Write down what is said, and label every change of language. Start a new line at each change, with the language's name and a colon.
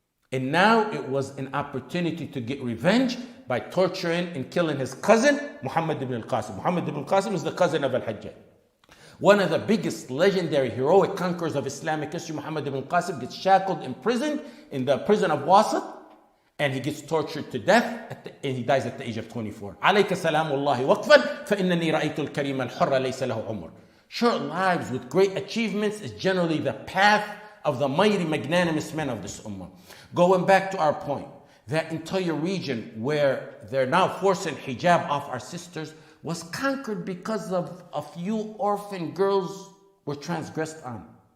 English: And now it was an opportunity to get revenge by torturing and killing his cousin, Muhammad ibn al-Qasim. Muhammad ibn al-Qasim is the cousin of al-Hajjaj. One of the biggest legendary heroic conquerors of Islamic history, Muhammad ibn al-Qasim, gets shackled, imprisoned in the prison of Wasit, and he gets tortured to death, and he dies at the age of 24.
Arabic: عليك سلام الله وقفا فإنني رأيت الكريم الحر ليس له عمر.
English: Short lives with great achievements is generally the path of the mighty magnanimous men of this ummah. Going back to our point, that entire region where they're now forcing hijab off our sisters was conquered because of a few orphan girls were transgressed on.